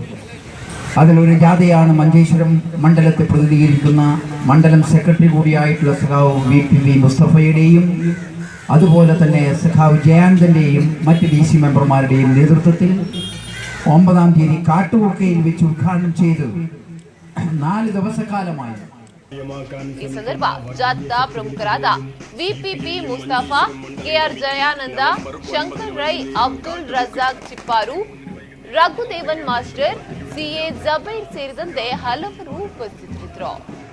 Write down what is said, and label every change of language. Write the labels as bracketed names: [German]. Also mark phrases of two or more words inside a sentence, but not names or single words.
[Malayalam] അതിലൊരു ജാഥയാണ് മഞ്ചേശ്വരം മണ്ഡലത്തെ പ്രതിനിധീകരിക്കുന്ന മണ്ഡലം സെക്രട്ടറി കൂടിയായിട്ടുള്ള സഖാവ് VPV മുസ്തഫയുടെയും അതുപോലെ തന്നെ സഖാവ് ജയാനന്ദന്റെയും മറ്റ് DC മെമ്പർമാരുടെയും നേതൃത്വത്തിൽ 9-ാം തീയതി കാട്ടുകുക്കയിൽ വെച്ച് ഉദ്ഘാടനം ചെയ്ത് 4 ദിവസക്കാലമായി [Kannada] ಈ ಸಂದರ್ಭ ಜಾಥಾದ ಪ್ರಮುಖರಾದ VPP ಮುಸ್ತಫಾ, KR ಜಯಾನಂದ, ಶಂಕರ್ ರೈ, ಅಬ್ದುಲ್ ರಜಾಕ್ ಚಿಪ್ಪಾರು, ರಘುದೇವನ್ ಮಾಸ್ಟರ್, CA ಜಬೈರ್ ಸೇರಿದಂತೆ ಹಲವರು ಉಪಸ್ಥಿತರಿದ್ದರು.